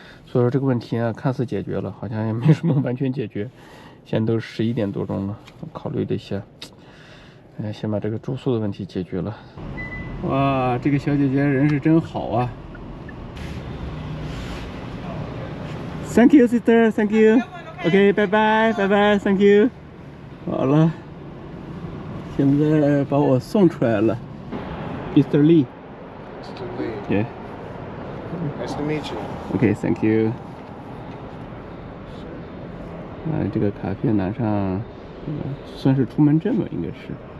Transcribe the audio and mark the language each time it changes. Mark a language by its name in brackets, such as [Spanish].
[Chinese] 所以说这个问题呢，看似解决了，好像也没什么完全解决。现在都11点多钟了，考虑了一下，先把这个住宿的问题解决了。哇，这个小姐姐人是真好啊 ！ [English] Thank you, sister. Thank you. OK， [Chinese] 拜拜， [English] Thank you。 [Chinese] 好了，现在把我送出来了 ，Mr. [English] Lee。 Mr. Lee. Yeah. Nice to meet you. OK, thank you. [Chinese] 这个卡片拿上，算是出门证吧，应该是。